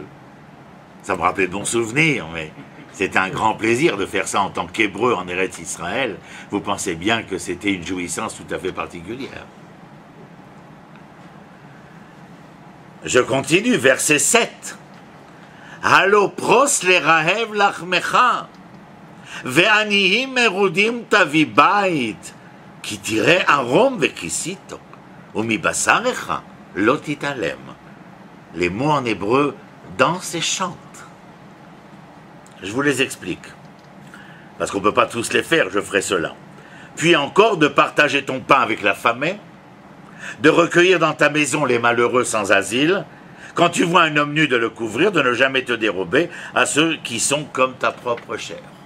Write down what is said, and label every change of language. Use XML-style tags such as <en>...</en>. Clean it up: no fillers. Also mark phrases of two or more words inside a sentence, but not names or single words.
<fr>Ça me rappelait de bons souvenirs, mais c'était un grand plaisir de faire ça en tant qu'hébreu en Eretz Israël. Vous pensez bien que c'était une jouissance tout à fait particulière. Je continue, verset 7.</fr> <he>הלא פרוס לרעב לחמך. ועניים מרודים תביא בית, כי תראה ערום וכיסיתו, ומבשרך לא תתעלם.</he> <fr>Les mots en hébreu dansent et chantent. Je vous les explique. Parce qu'on ne peut pas tous les faire, je ferai cela. Puis encore de partager ton pain avec l'affamé, de recueillir dans ta maison les malheureux sans asile, quand tu vois un homme nu de le couvrir, de ne jamais te dérober à ceux qui sont comme ta propre chair.</fr>